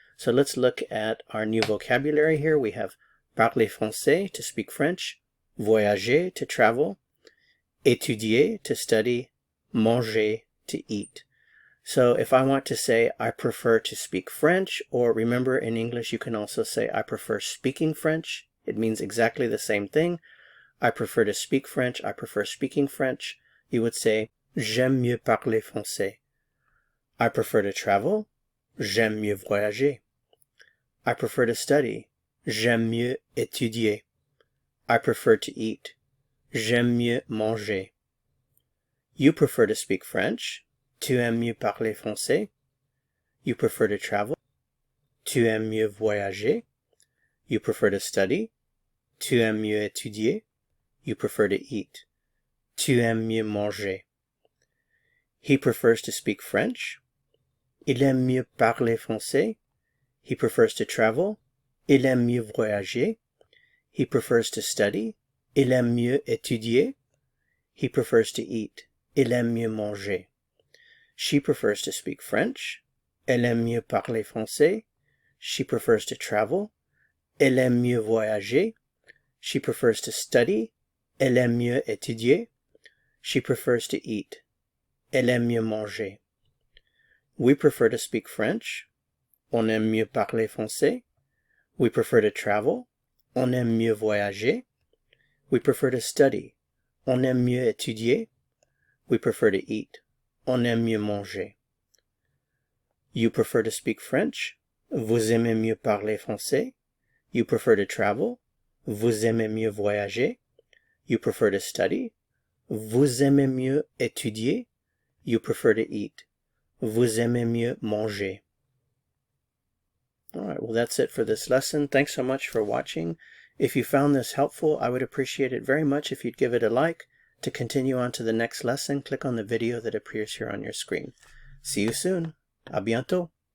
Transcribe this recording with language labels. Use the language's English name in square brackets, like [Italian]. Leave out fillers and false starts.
[English] So let's look at our new vocabulary here. We have [French] parler français, [English] to speak French, voyager, to travel, étudier, to study, manger, to eat. So if I want to say I prefer to speak French, or remember in English you can also say I prefer speaking French. It means exactly the same thing. I prefer to speak French, I prefer speaking French. You would say [French] j'aime mieux parler français. [English] I prefer to travel, [French] j'aime mieux voyager. [English] I prefer to study, [French] j'aime mieux étudier. [English] I prefer to eat, [French] j'aime mieux manger. [English] You prefer to speak French, [French] tu aimes mieux parler français. [English] You prefer to travel, [French] tu aimes mieux voyager. [English] You prefer to study, [French] tu aimes mieux étudier. [English] You prefer to eat, [French] tu aimes mieux manger. [English] He prefers to speak French. [French] Il aime mieux parler français. [English] He prefers to travel. [French] Il aime mieux voyager. [English] He prefers to study. [French] Il aime mieux étudier. [English] He prefers to eat. [French] Il aime mieux manger. [English] She prefers to speak French. [French] Elle aime mieux parler français. [English] She prefers to travel. [French] Elle aime mieux voyager. [English] She prefers to study. [French] Elle aime mieux étudier. [English] She prefers to eat. [French] Elle aime mieux manger. [English] We prefer to speak French. [French] On aime mieux parler français. [English] We prefer to travel. [French] On aime mieux voyager. [English] We prefer to study. [French] On aime mieux étudier. [English] We prefer to eat. [French] On aime mieux manger. [English] You prefer to speak French. [French] Vous aimez mieux parler français. [English] You prefer to travel. [French] Vous aimez mieux voyager. [English] You prefer to study. [French] Vous aimez mieux étudier. [English] You prefer to eat. [French] Vous aimez mieux manger. [English] Alright, well that's it for this lesson. Thanks so much for watching. If you found this helpful, I would appreciate it very much if you'd give it a like. To continue on to the next lesson, click on the video that appears here on your screen. See you soon. [French] À bientôt.